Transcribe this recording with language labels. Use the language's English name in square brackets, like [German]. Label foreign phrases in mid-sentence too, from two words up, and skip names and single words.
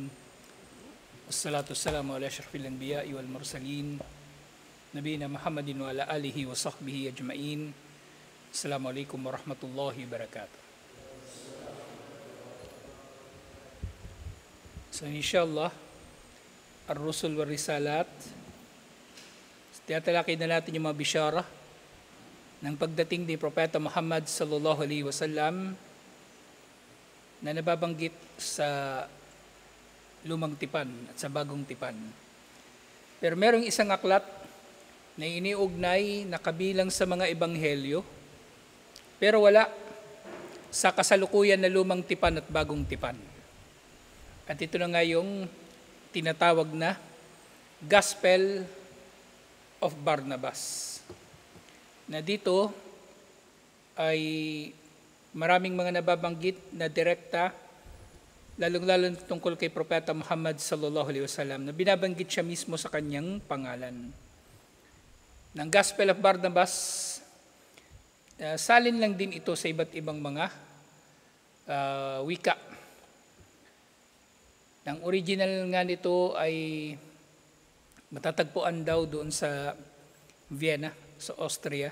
[Arabic] والصلاة والسلام على أشرف الأنبياء والمرسلين. نبينا محمد وعلى آله وصحبه أجمعين. السلام عليكم ورحمة الله وبركاته. So إن شاء الله، الرسل والرسالات. [Filipino] Tiyatalakay na natin yung mga bisyara ng pagdating ni Propeta Muhammad [Arabic] صلى الله عليه وسلم [Filipino] na nababanggit sa lumang tipan at sa bagong tipan. Pero merong isang aklat na iniugnay na kabilang sa mga ebanghelyo, pero wala sa kasalukuyan na lumang tipan at bagong tipan. At ito na nga yung tinatawag na Gospel of Barnabas. Na dito ay maraming mga nababanggit na direkta, lalong-lalo tungkol kay Propeta Muhammad [Arabic] صلى الله عليه وسلم, [Filipino] na binabanggit siya mismo sa kanyang pangalan. Ng Gospel of Barnabas, salin lang din ito sa iba't ibang mga wika. Ang original nga nito ay matatagpuan daw doon sa Vienna, sa Austria.